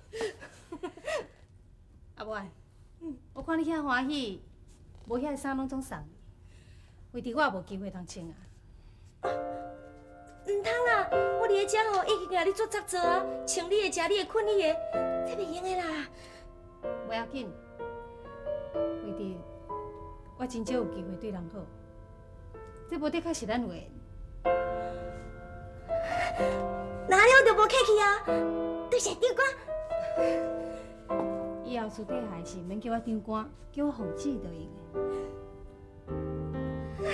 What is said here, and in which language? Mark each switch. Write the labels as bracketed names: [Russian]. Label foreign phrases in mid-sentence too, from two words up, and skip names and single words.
[Min Nan Chinese] 阿妹，我看你遐欢喜，无遐衫拢总送你，为伫我也无机会通穿啊。唔通啦，我伫遮吼已经甲你做杂做啊，穿你的、食你的、困你的，这袂用的啦。不要紧，为伫我真少有机会对人好，这无的确是咱有缘。哪了就无客气啊，多谢长官。以后私底下是免叫我长官，叫我凤姊就用的。